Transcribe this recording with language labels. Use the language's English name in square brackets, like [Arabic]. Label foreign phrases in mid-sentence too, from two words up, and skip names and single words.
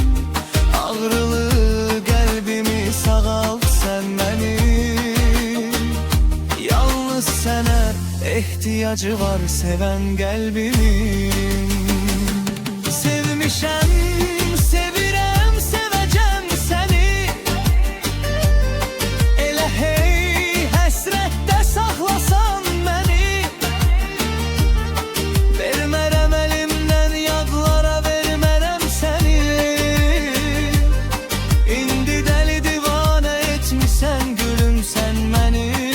[Turkish] Ağrılı kalbimi sağalt sen benim. Yalnız sana ihtiyacı var seven kalbimin. [Azerbaijani] Sevmişem, sevirem, sevecem seni. Elə hey həsrətdə saxlasan məni. Vermərəm əlimdən yadlara, vermərəm səni. İndi dəli divanə etmisən gülüm sən məni.